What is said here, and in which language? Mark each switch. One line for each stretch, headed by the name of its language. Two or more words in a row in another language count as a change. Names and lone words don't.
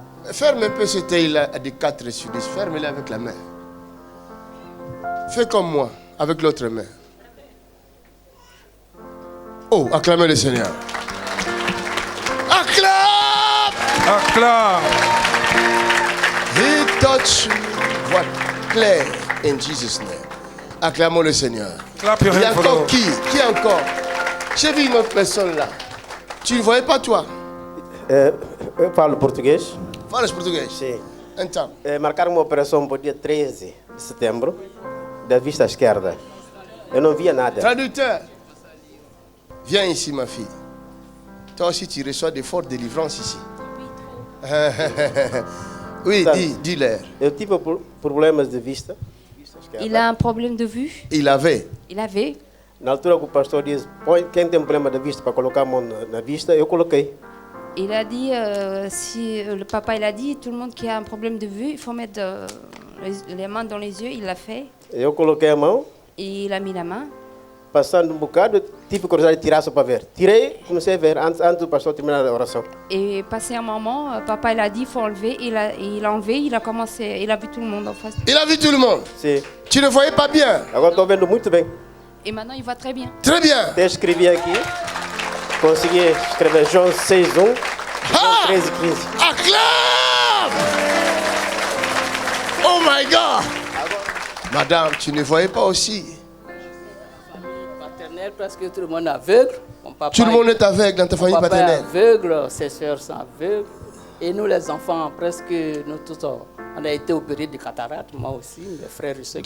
French: Ferme un peu cet œil-là à des 4 sur 10. Ferme-le avec la main. Fais comme moi, avec l'autre main. Oh, acclamez le Seigneur. Acclame! Acclame.
English: He touched me. What? Claire, in Jesus' name.
French: Acclamons le Seigneur.
English: Clap your
French: Il y a
English: hands for the
French: encore
English: Lord.
French: qui encore? J'ai vu une autre personne là. Tu ne voyais pas toi?
Portuguese: Eu falo português. Fala português. Sim. Então, Marcaram uma operação para o dia 13 de setembro, da vista esquerda. Eu não via nada.
French: traducteur. Viens ici, ma fille. Toi aussi, tu reçois des fortes délivrances ici. Oui, dis-leur.
Portuguese: Eu tive problemas de vista.
French: Il a un problème de vue. Il avait. Il avait.
Portuguese: Na altura que o pastor disse, põe quem tem problema de vista para colocar a mão na vista, eu coloquei.
French: Il a dit, si le papa il a dit, tout le monde qui a un problème de vue, il faut mettre les mains dans les yeux. Il l'a fait.
Portuguese: Eu coloquei a mão,
French: Et il a mis la main.
Portuguese: passando bocado, tive curiosidade de tirar só para ver. Tirei, comecei a ver, antes do pastor terminar a oração.
French: Et passé un moment, papa il a dit, il faut enlever. Il a enlevé, il a commencé, il a vu tout le monde en face. Il a vu tout le monde.
Portuguese: Sim.
French: Tu ne voyais pas bien.
Portuguese: Agora estou vendo muito bem.
French: Et maintenant il voit très bien. Très bien.
Portuguese: Até escrevi aqui, consegui escrever João 6:1, João 13:15.
English: Acclame! Oh my God!
French: Madame, tu ne voyais pas aussi. Paternelle, presque tout le monde est aveugle. Mon papa, Tout le monde est aveugle dans ta famille mon papa paternelle. est aveugle, ses soeurs sont aveugles. Et nous, les enfants, presque nous tous, on a été opérés de cataracte, moi aussi, mes frères et soeurs.